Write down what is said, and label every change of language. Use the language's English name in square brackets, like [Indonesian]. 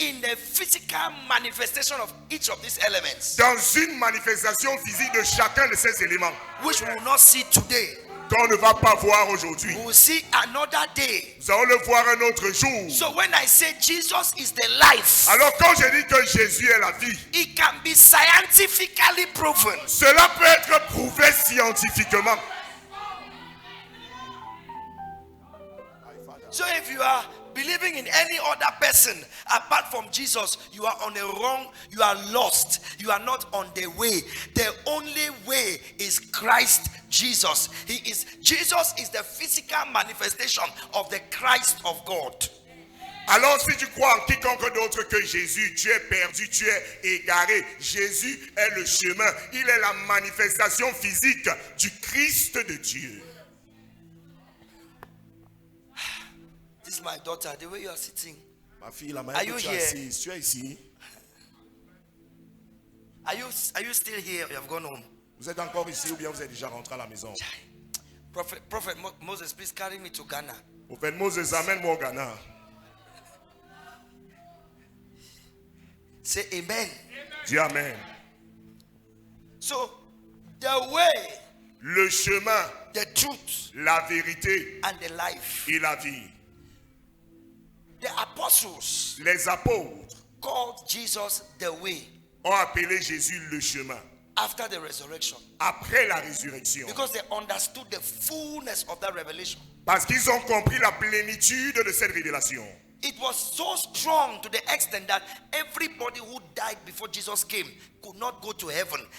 [English] in the physical manifestation of each of these elements, [French] dans une manifestation physique de chacun de ces éléments [English] which we will not see today. [French] qu'on ne va pas voir aujourd'hui. [English] We will see another day. [French] Nous allons le voir un autre jour. [English] So when I say Jesus is the life, [French] Alors quand je dis que Jésus est la vie, [English] it can be scientifically proven. [French] cela peut être prouvé scientifiquement. [English] So if you are believing in any other person apart from Jesus, you are on the wrong, you are lost, you are not on the way. The only way is Christ Jesus. Jesus is the physical manifestation of the Christ of God. [French] Alors si tu crois en quiconque d'autre que Jésus, tu es perdu, tu es égaré. Jésus est le chemin. Il est la manifestation physique du Christ de Dieu. [English] This is my daughter, the way you are sitting. [French] Ma fille, la [English] Are [French] manière [English] you [French] que tu [English] here? [French] es assise, tu es ici. [English] Are you still here? You have gone home. [French] Vous êtes encore ici ou bien vous êtes déjà rentré à la maison? [English] Prophet Moses, please carry me to Ghana. [French] Prophète Moses, amène-moi au Ghana. [English] Say amen. [French] Dis Amen. [English] So, the way, [French] Le chemin, [English] the truth, [French] la vérité [English] and the life. [French] et la vie. [English] The apostles [French] Les apôtres [English] called Jesus the way [French] ont appelé Jésus le chemin [English] after the resurrection [French] après la résurrection. [English] because they understood the fullness of that revelation. [French] Parce qu'ils ont compris la plénitude de cette révélation. [English] It was so strong to the extent that everybody who died before Jesus came could not go to heaven.